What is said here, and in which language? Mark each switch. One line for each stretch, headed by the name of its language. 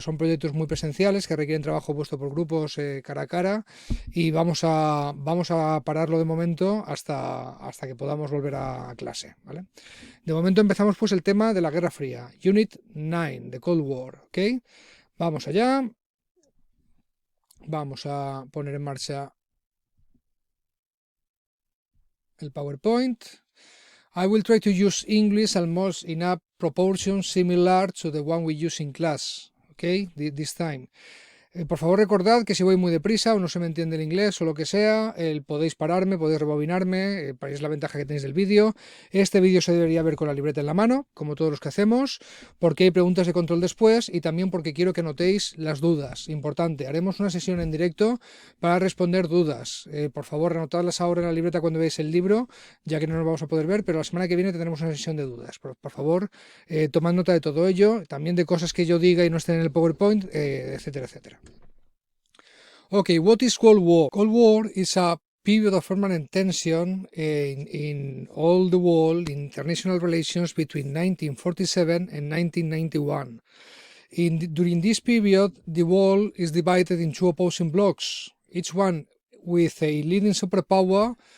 Spanish: Son proyectos muy presenciales que requieren trabajo puesto por grupos cara a cara y vamos a pararlo de momento hasta que podamos volver a clase, ¿vale? De momento empezamos pues el tema de la Guerra Fría,
English: Unit 9, the Cold War,
Spanish: ¿ok? Vamos allá, vamos a poner en marcha el PowerPoint.
English: I will try to use English almost in a proportion similar to the one we use in class, okay, this time.
Spanish: Por favor, recordad que si voy muy deprisa o no se me entiende el inglés o lo que sea, podéis pararme, podéis rebobinarme, es la ventaja que tenéis del vídeo. Este vídeo se debería ver con la libreta en la mano, como todos los que hacemos, porque hay preguntas de control después y también porque quiero que notéis las dudas. Importante, haremos una sesión en directo para responder dudas. Por favor, anotadlas ahora en la libreta cuando veáis el libro, ya que no nos vamos a poder ver, pero la semana que viene tendremos una sesión de dudas. Por favor, tomad nota de todo ello, también de cosas que yo diga y no estén en el PowerPoint, etcétera, etcétera.
English: Okay, what is Cold War? Cold War is a period of permanent tension in all the world in international relations between 1947 and 1991. During this period, the world is divided in two opposing blocs, each one with a leading superpower.